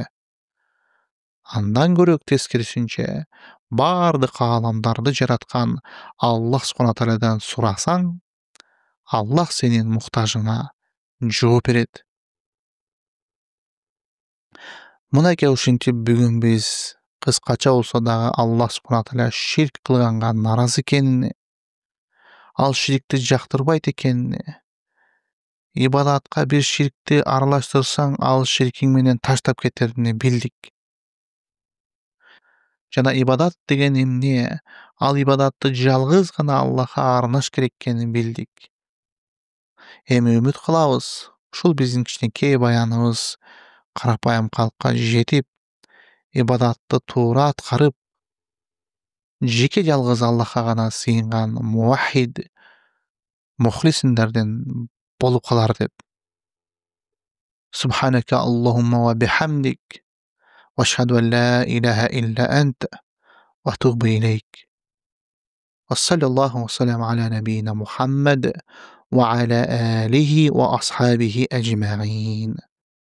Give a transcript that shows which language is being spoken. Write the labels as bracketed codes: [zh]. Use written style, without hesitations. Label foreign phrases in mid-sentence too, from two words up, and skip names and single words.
[ky] Андан көрө тескерисинче бардык ааламдарды жараткан Аллах субхана таалядан сурасаң, Аллах сенин муктажыңа жооп берет. Мынакей ушинтип бүгүн биз кыскача болсо дагы Аллах субхана тааля ширк кылганга наразы экенин, ал ширкти жактырбайт экенин, ибадатка бир ширкти аралаштырсаң, ал ширкиң менен таштап кетерин билдик. Жана ибадат деген эмне? Ал ибадатты жалгыз гана Аллахка арнаш керек экенин билдик. Эми үмүт кылабыз, ушул биздин кичинекей баяныбыз карапайым калкка жетип, ибадатты туура аткарып, жеке жалгыз Аллахка гана сыйынган муваххид, мухлисиндерден болуп калар деп. [ar] سبحانك اللهم وبحمدك وأشهد أن لا إله إلا أنت وأتوب إليك. وصلى الله وسلم على نبينا محمد وعلى آله وأصحابه أجمعين.